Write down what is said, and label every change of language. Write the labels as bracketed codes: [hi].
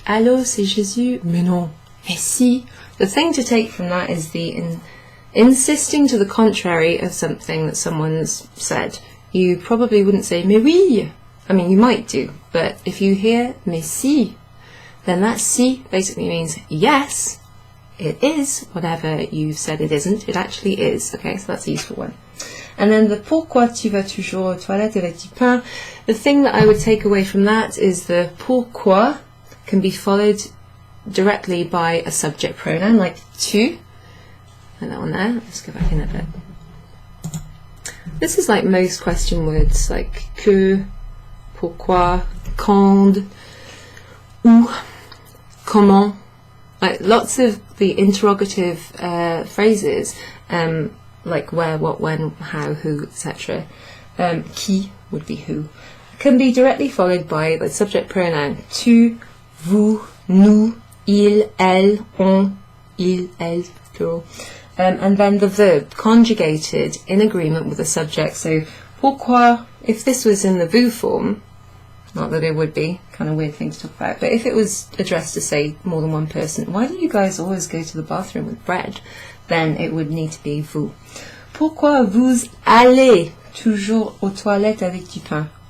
[fr] Allô, c'est Jésus. Mais non. Mais si. [en] The thing to take from that is the insisting to the contrary of something that someone's said. You probably wouldn't say mais oui. I mean, you might do, but if you hear mais si, then that si basically means yes, it is whatever you said it isn't. It actually is. Okay, so that's a useful one. And then the [fr] pourquoi tu vas toujours aux toilettes avec du pain. [en] The thing that I would take away from that is the pourquoi can be followed directly by a subject pronoun like tu. And that one there. Let's go back in a bit. This is like most question words, like que, pourquoi, quand, où, comment. Like lots of the interrogative phrases, like where, what, when, how, who, etc. Qui would be who, can be directly followed by the subject pronoun tu, vous, nous, il, elle, on, il, elle, plural. And then the verb conjugated in agreement with the subject. So pourquoi, if this was in the vous form, not that it would be, kind of weird thing to talk about, but if it was addressed to, say, more than one person, why do you guys always go to the bathroom with bread? Then it would need to be vous. [fr] Pourquoi vous allez toujours aux toilettes avec du pain?